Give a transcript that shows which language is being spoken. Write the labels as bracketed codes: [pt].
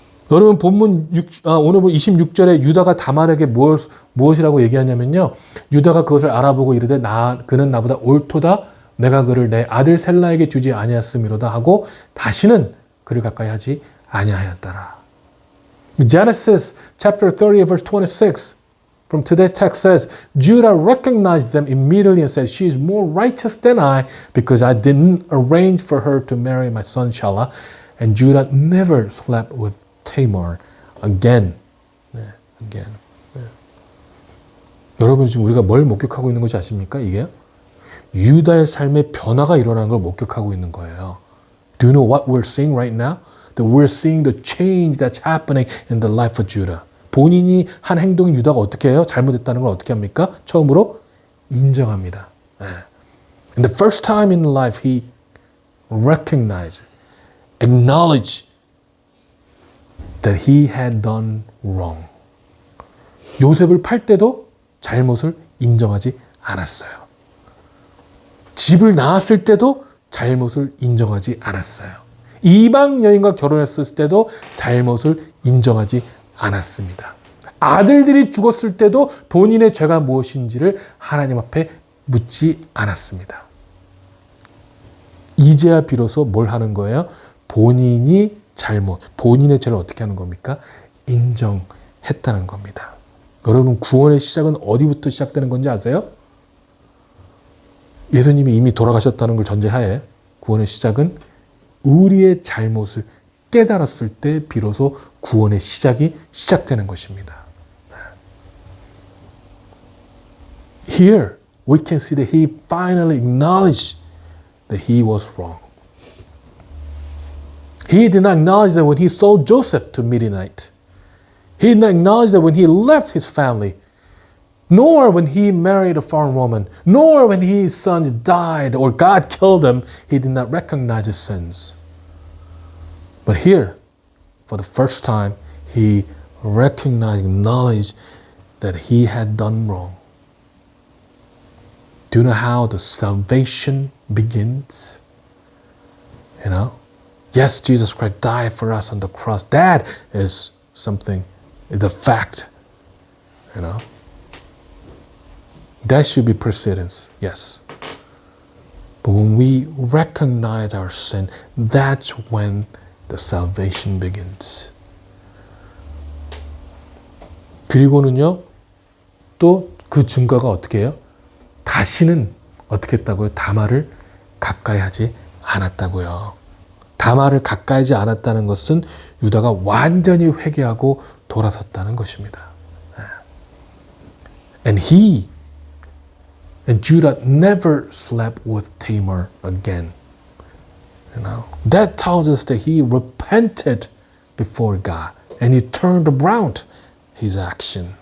[ko] 여러분 본문 오늘 26절에 유다가 다말에게 무엇이라고 얘기하냐면요. 유다가 그것을 알아보고 이르되 그는 나보다 옳도다. 내가 그를 내 아들 셀라에게 주지 아니하였음이로다 하고 다시는 그를 가까이 하지 아니하였더라. [en] Genesis chapter 30 verse 26 from today's text says, Judah recognized them immediately and said, she is more righteous than I because I didn't arrange for her to marry my son Shelah. And Judah never slept with Tamar again. again. [ko] 여러분 지금 우리가 뭘 목격하고 있는 것이 아십니까? 이게 유다의 삶의 변화가 일어나는 걸 목격하고 있는 거예요. [en] Do you know what we're seeing right now? That we're seeing the change that's happening in the life of Judah. [ko] 본인이 한 행동이 유다가 어떻게 해요? 잘못했다는 걸 어떻게 합니까? 처음으로 인정합니다. [en] And the first time in life he recognized, acknowledged that he had done wrong. [ko] 요셉을 팔 때도 잘못을 인정하지 않았어요. 집을 나왔을 때도 잘못을 인정하지 않았어요. 이방 여인과 결혼했을 때도 잘못을 인정하지 않았습니다. 아들들이 죽었을 때도 본인의 죄가 무엇인지를 하나님 앞에 묻지 않았습니다. 이제야 비로소 뭘 하는 거예요? 본인의 죄를 어떻게 하는 겁니까? 인정했다는 겁니다. 여러분 구원의 시작은 어디부터 시작되는 건지 아세요? 예수님이 이미 돌아가셨다는 걸 전제하에 구원의 시작은 우리의 잘못을 깨달았을 때 비로소 구원의 시작이 시작되는 것입니다. [en] Here we can see that he finally acknowledged that he was wrong. He did not acknowledge that when he sold Joseph to Midianite. He did not acknowledge that when he left his family, nor when he married a foreign woman, nor when his sons died or God killed them, he did not recognize his sins. But here, for the first time, he recognized, acknowledged that he had done wrong. Do you know how the salvation begins? You know? Yes, Jesus Christ died for us on the cross. That is something, the fact. You know? That should be precedence, yes. But when we recognize our sin, that's when the salvation begins. [ko] 그리고는요, 또 그 증거가 어떻게 해요? 다시는 어떻게 했다고요? 다말을 가까이 하지 않았다고요. 다말을 가까이 하지 않았다는 것은 유다가 완전히 회개하고 돌아섰다는 것입니다. [en] And Judah never slept with Tamar again. That tells us that he repented before God and he turned around his act.